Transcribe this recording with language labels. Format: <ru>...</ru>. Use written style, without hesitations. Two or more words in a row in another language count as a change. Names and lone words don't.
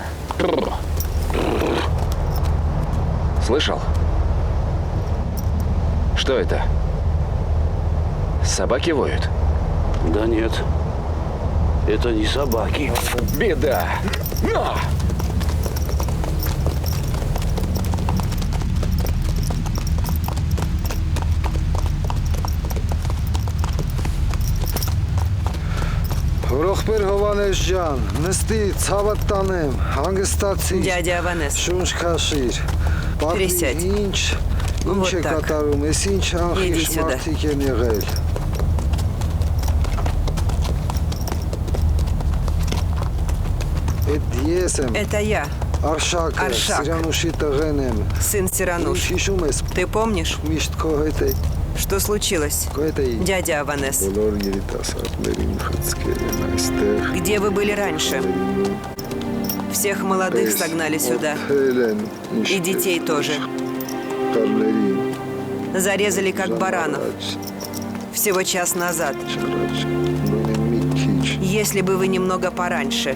<ru>Слышал? Что это? Собаки воют? Да нет, это не собаки. Беда. Но!</ru> <hy>Ողբեր Հովանես ջան, նստի, ցավդ տանեմ, հանգստացի։</hy> <ru>Дядя Аванес.</ru> <hy>Շունչ քաշիր։</hy> <ru>Присядь.</ru> <hy>Ինչ</hy> <ru>Вот</ru> <hy>է</hy> <ru>так.</ru> <hy>կատարում, ես ինչ</hy> <ru>Иди</ru> <hy>անխիղճ</hy> <ru>сюда.</ru> <hy>մարդիկ են եղել։ Էդ ես եմ,</hy> <ru>Это я,</ru> <hy>Արշակը, Արշակ. Սիրանուշի տղեն եմ։</hy> <ru>сын</ru> <hy>Ինչ</hy> <ru>Сирануш.</ru> <hy>հիշում ես,</hy> <ru>Ты помнишь,</ru> <hy>միշտ քո հետ է,</hy> <ru>что случилось,</ru> <hy>քո հետ էի։</hy> <ru>дядя Аванес?</ru> <hy>Բոլոր երիտասարդներին խցկել են այստեղ։</hy> <ru>Где вы были раньше? Всех молодых согнали сюда. И детей тоже. Зарезали как баранов. Всего час назад. Если бы вы немного пораньше.</ru>